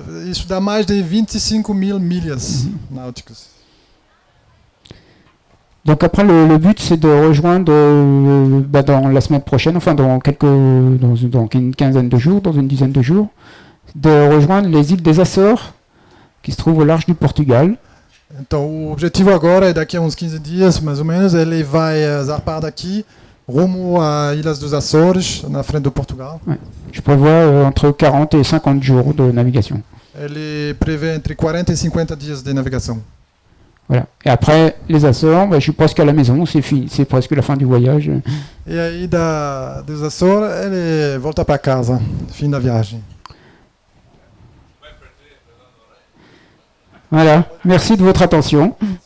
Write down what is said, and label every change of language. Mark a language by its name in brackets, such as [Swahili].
[Portuguese] Isso dá mais de 25 mil milhas náuticas. [French] Donc après, le but, c'est de rejoindre dans la semaine prochaine, enfin dans une quinzaine de jours, dans une dizaine de jours, de rejoindre les îles des Açores, qui se trouvent au large du Portugal. [Portuguese] Então, o objetivo agora é daqui a uns 15 dias, mais ou menos, ele vai zarpar daqui rumo a Ilhas dos Açores, na frente do Portugal. [French] Ouais. Je prévois entre 40 et 50 jours de navigation. [Portuguese] Ele prevê entre 40 e 50 dias de navegação. [French] Voilà. Et après, les Açores, je suis presque à la maison, c'est fini, c'est presque la fin du voyage. [Portuguese] E aí, dos Açores, ele volta para casa, fim da viagem. [French] Voilà, merci de votre attention.